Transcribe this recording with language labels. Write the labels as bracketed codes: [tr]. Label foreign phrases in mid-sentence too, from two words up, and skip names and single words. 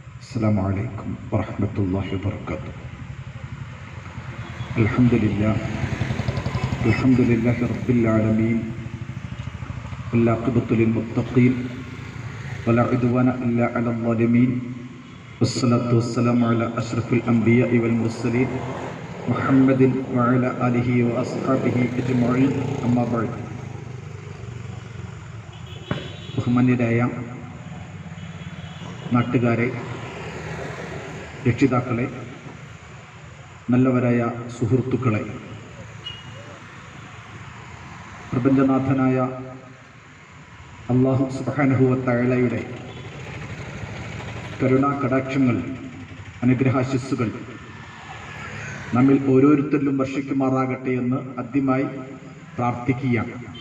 [ar] السلام عليكم ورحمة الله وبركاته. الحمد لله رب العالمين، والعاقبة للمتقين ولا عدوان إلا على الظالمين، والصلاة والسلام على أشرف الأنبياء والمرسلين محمد وعلى آله وأصحابه أجمعين. أما بعد. [ml] ബഹുമാന്യരായ നാട്ടുകാരെ, രക്ഷിതാക്കളെ, നല്ലവരായ സുഹൃത്തുക്കളെ, പ്രപഞ്ചനാഥനായ അല്ലാഹു [ar] سبحانه وتعالى [ml] കരുണാ കടാക്ഷങ്ങൾ, അനുഗ്രഹാശിസ്സുകൾ നമ്മിൽ ഓരോരുത്തരിലും വർഷിക്കുമാറാകട്ടെ എന്ന് ആദ്യമായി പ്രാർത്ഥിക്കുകയാണ്.